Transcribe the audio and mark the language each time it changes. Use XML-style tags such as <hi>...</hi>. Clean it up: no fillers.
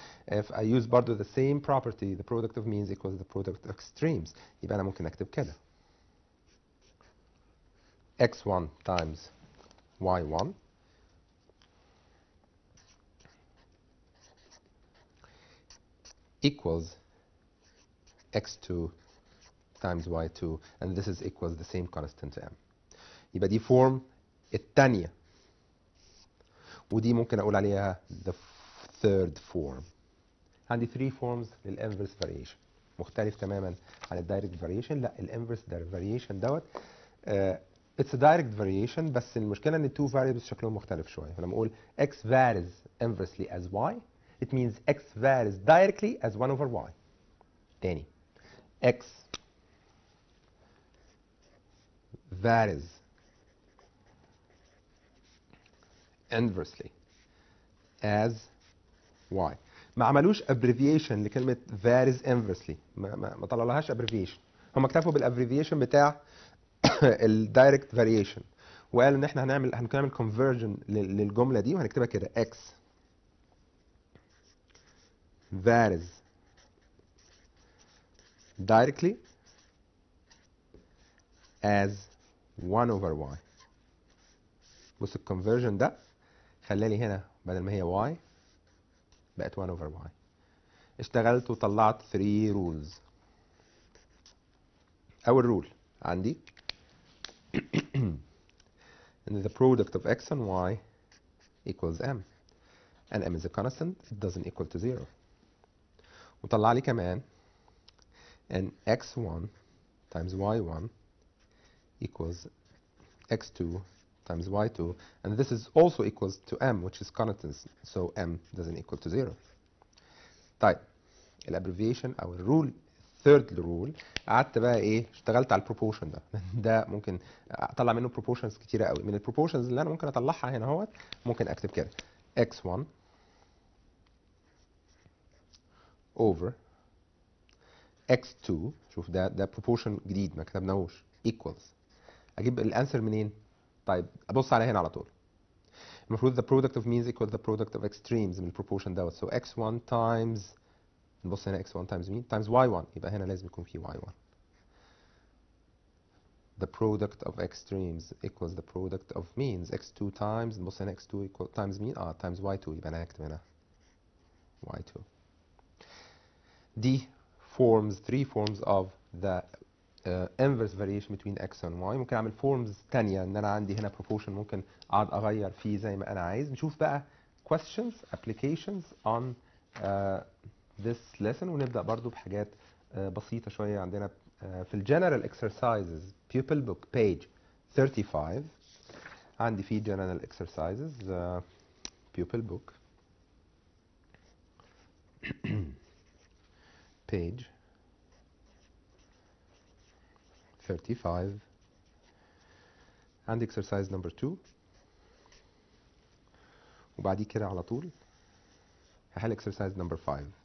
<en>If I use برضو the same property the product of means equals the product of extremes</en> <ar>يبقى انا ممكن اكتب كده</ar> <en>x1 times y1 equals x2 times y2 and this is equals the same constant to m.</en> <ar>يبقى دي فورم الثانيه ودي ممكن اقول عليها</ar> <en>the third form.</en> <ar>عندي 3 forms للانفرس فاريشن مختلف تماما عن الدايركت فاريشن. لا الانفرس فاريشن دوت</ar> <en>it's a direct variation</en> <ar>بس المشكله ان التو variables شكلهم مختلف شويه. فلما اقول</ar> <en>x varies inversely as y it means x varies directly as 1 over y. تاني x varies inversely as y.</en> <ar>ما عملوش abbreviation لكلمه</ar> <en>varies inversely</en> <ar>ما طلعلهاش abbreviation. هم اكتفوا بالabbreviation بتاع الدايركت فاريشن وقالوا ان احنا هنعمل كونفرجن للجمله دي وهنكتبها كده</ar> <en>x varies directly as 1 over y.</en> <ar>بص الكونفرجن ده خلالي هنا بدل ما هي y بقت 1 over y. اشتغلت وطلعت 3 rules. اول رول عندي ان</ar> <en>the product of x and y equals m and m is a constant it doesn't equal to 0.</en> <ar>وطلع لي كمان ان</ar> <en>x1 times y1 equals x2 times y2 and this is also equals to m which is constant so m doesn't equal to 0.</en> <ar>طيب الابريفيشن او الرول third rule قعدت بقى ايه اشتغلت على البروبورشن ده ده ممكن اطلع منه proportions كتيره قوي. من البروبورشنز اللي انا ممكن اطلعها هنا اهوت ممكن اكتب كده x1 over x2 شوف ده proportion جديد ما كتبناهوش equals اجيب الانسر منين؟ طيب ابص على هنا على طول.</ar> <en>المفروض the product of means equals the product of extremes من البروبورشن دوت so x1 times نبص هنا x1 times مين؟ times y1</en> <ar>يبقى هنا لازم يكون في</ar> <en>y1. The product of extremes equals the product of means x2 times نبص هنا x2 equal times مين؟ times y2</en> <ar>يبقى انا هكتب هنا</ar> <en>y2. دي forms 3 forms of the inverse variation between x and y.</en> <ar>ممكن اعمل forms تانية ان انا عندي هنا proportion ممكن اقعد اغير فيه زي ما انا عايز. نشوف بقى</ar> <en>questions applications on this lesson</en> <ar>ونبدأ برضو بحاجات بسيطة شوية عندنا في ال</ar> <en>general exercises pupil book page 35 عندي فيه general exercises pupil book page 35</en> <ar>عندي exercise number 2 وبعديه كده على طول هحل exercise number 5.</ar>